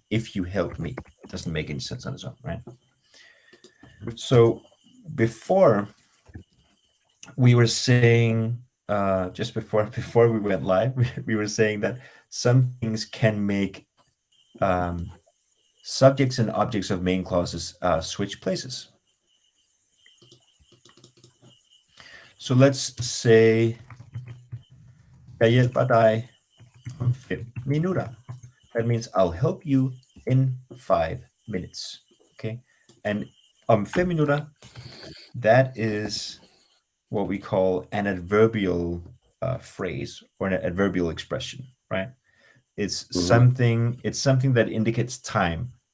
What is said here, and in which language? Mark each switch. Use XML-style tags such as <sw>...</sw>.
<en>If you help me, it doesn't make any sense on its own, right? So before we were saying, just before we went live, we were saying that some things can make subjects and objects of main clauses switch places. So let's say,</en> <da>jeg hjælper dig om 5 minutter.</da> <en>That means I'll help you in 5 minutes. Okay, and</en> <da>om 5 minutter,</da> <en>that is what we call an adverbial phrase or an adverbial expression, right? It's something that indicates time.</en>